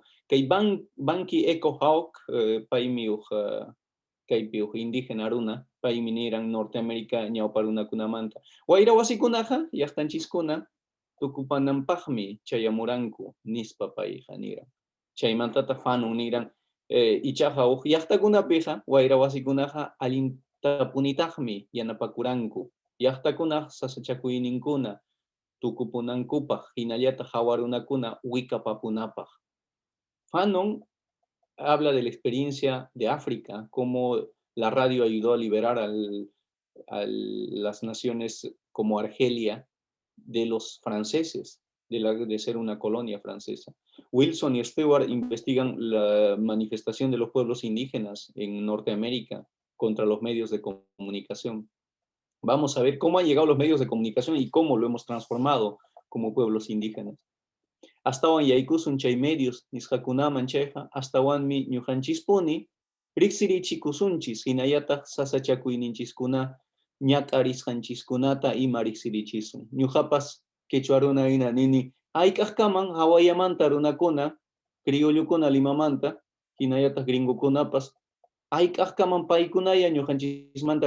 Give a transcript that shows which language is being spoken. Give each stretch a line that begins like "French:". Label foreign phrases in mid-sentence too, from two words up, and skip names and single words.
Quechua: kay Banqui Echo Hawk paymi kaypi indígena runa paymi niran Norteamérica ñawpa runakunamanta wayra wasikunaqa llaqtanchiskuna tukupananpaqmi chayamuranku nispa payqa niran chaymantataq fanun niran ichaqa llaqtakunapiqa wayra wasikunaqa allinta punitaqmi yanapakuranku llaqtakunaq sasachakuyninkuna tukupunankupaq hinallataq hawarunakuna wikapapunapaq.
Spanish: Fanon habla de la experiencia de África, cómo la radio ayudó a liberar a las naciones como Argelia de los franceses, de ser una colonia francesa. Wilson y Stewart investigan la manifestación de los pueblos indígenas en Norteamérica contra los medios de comunicación. Vamos a ver cómo han llegado los medios de comunicación y cómo lo hemos transformado como pueblos indígenas. Hasta hoy
Quechua: yaikusun chay medios, nishakunaman chayja,
Spanish: hasta hoy
Quechua: mi ñujanchispuni, riksirichikusunchis, hinayata sasachakuyninchiskuna, ñatarisqanchiskunata ima riksirichisun. Ñujapas quechuaruna ina nini, aykajkaman hawayamanta runakuna, criollukuna limamanta, hinayatas gringokunapas, aykajkaman paykunaya ñujanchismanta